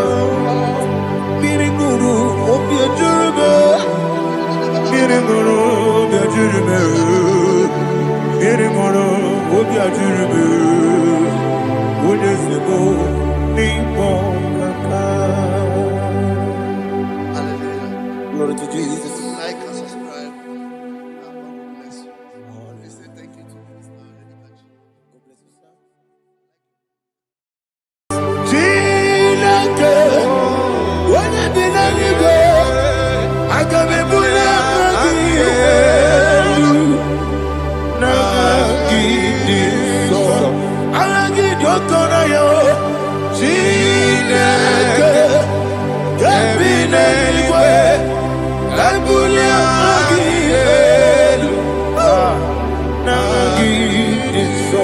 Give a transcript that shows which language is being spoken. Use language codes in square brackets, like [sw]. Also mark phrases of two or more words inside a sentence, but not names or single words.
[en] Mirimoro, obiajurebe, Mirimoro, obiajurebe, Mirimoro, obiajurebe, unesimo, nigo kaka. Hallelujah. Glory to Jesus. Like and subscribe. And God bless you. We say thank you to Mr. Edikachi. God bless you, sir. [ig] Chineke, onye bi n'eluigwe, aga m ebuli aka gị elu, n'aha gị dị nsọ. Aha gị dị ụtọ n'anya, Chineke, nke bi n'eluigwe, ka ebuli aka gị elu, n'aha gị dị nsọ.